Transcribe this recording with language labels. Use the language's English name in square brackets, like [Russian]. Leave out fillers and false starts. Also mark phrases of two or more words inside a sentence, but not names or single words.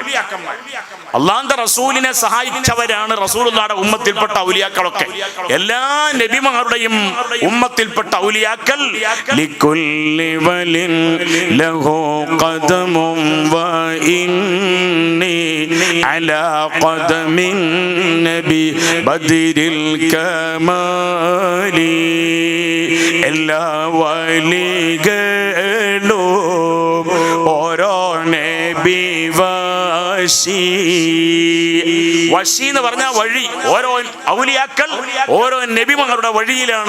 [Malayalam] അള്ളാന്റെ റസൂലിനെ സഹായിച്ചവരാണ് റസൂലുള്ളാഹിയുടെ ഉമ്മത്തിൽപ്പെട്ട ഔലിയാക്കളൊക്കെ. എല്ലാ നബിമാരുടെയും ഉമ്മത്തിൽപ്പെട്ട ഔലിയാക്കൾ [Arabic] لكل ولي له قدم وإني على قدم النبي بدر الكمال [Malayalam] എല്ലാ വലികളും ഓരോ നബി വശി എന്ന് പറഞ്ഞാൽ വഴി. ഓരോ ഔലിയാക്കൾ ഓരോ നബിമാരുടെ വഴിയിലാണ്.